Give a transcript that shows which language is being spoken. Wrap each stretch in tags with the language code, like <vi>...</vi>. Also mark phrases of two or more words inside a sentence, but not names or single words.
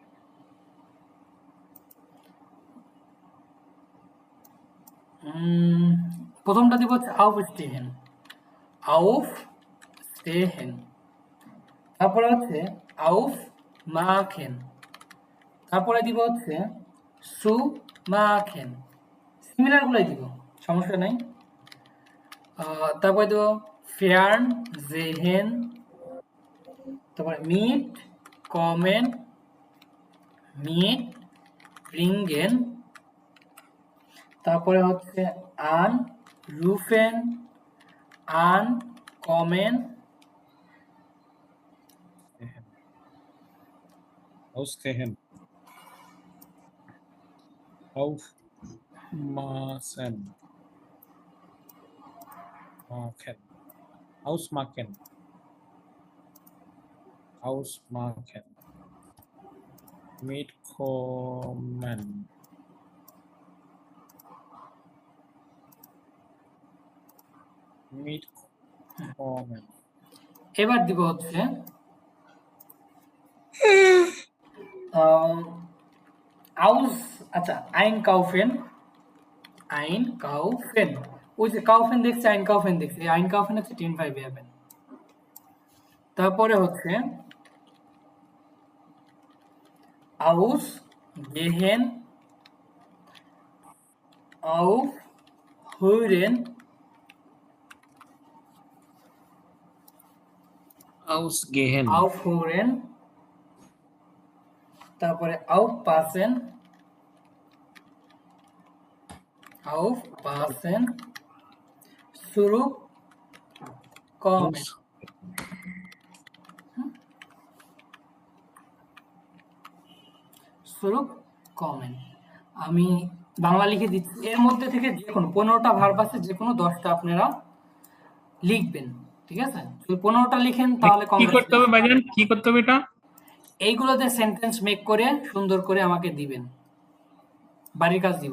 <bn>প্রথমটা দিব হচ্ছে</bn> <de>aufstehen, aufstehen।</de> <bn>তারপরে হচ্ছে aufmachen, তারপরে দিব হচ্ছে zu-machen, সিমিলার গুলাই দিব, সমস্যা নাই। তারপরে দিব fernsehen, তারপরে</bn> <de>mit kommen, mit bringen,</de> <bn>তারপরে হচ্ছে</bn> <de>anrufen, ankommen, ausstehen, aufmachen, ausmachen, ausmachen, mitkommen, mitkommen,</de> <bn>এবার দিব হচ্ছে আউস, আচ্ছা</bn> <de>einkaufen, einkaufen,</de> <bn>ওই যে কাউফেন দেখছে, einkaufen দেখছে, এই einkaufen হচ্ছে 10 ভাই বেয়াবেন। তারপরে হচ্ছে</bn> <de>ausgehen, aufhören, ausgehen, aufhören, তারপরে aufpassen, aufpassen, zurückkommen, zurückkommen।</de> <bn>আমি বাংলা লিখে দিচ্ছি, এর মধ্যে থেকে যে কোনো 15টা ভার্ব আছে, যে কোনো 10টা আপনারা লিখবেন, ঠিক আছে? যদি 15টা লিখেন তাহলে কি করতে হবে ভাইজান? কি করতে হবে এটা? এইগুলোতে সেন্টেন্স মেক করে সুন্দর করে আমাকে দিবেন, বাড়ির কাজ দিব।</bn>